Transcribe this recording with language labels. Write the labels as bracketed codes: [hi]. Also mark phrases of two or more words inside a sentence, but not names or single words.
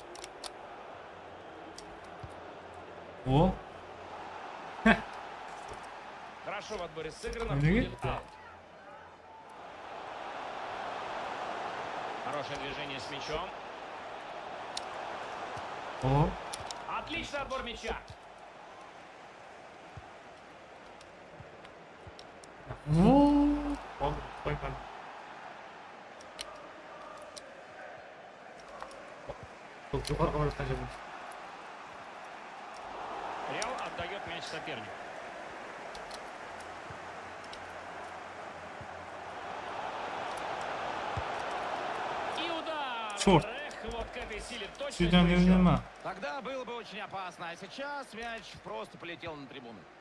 [ru] O. Хорошо в отборе сыграно, Видите? будет аут. Хорошее движение с мячом. O. Отличный отбор мяча. Oo. [tr] Oğlum koy bana. Çok yukarı oynatacağım. [ru] Реал отдает мяч сопернику. И удар! Черт. Эх, вот к этой силе точно Сюда не нема. Тогда было бы очень опасно, а сейчас мяч просто полетел на трибуну.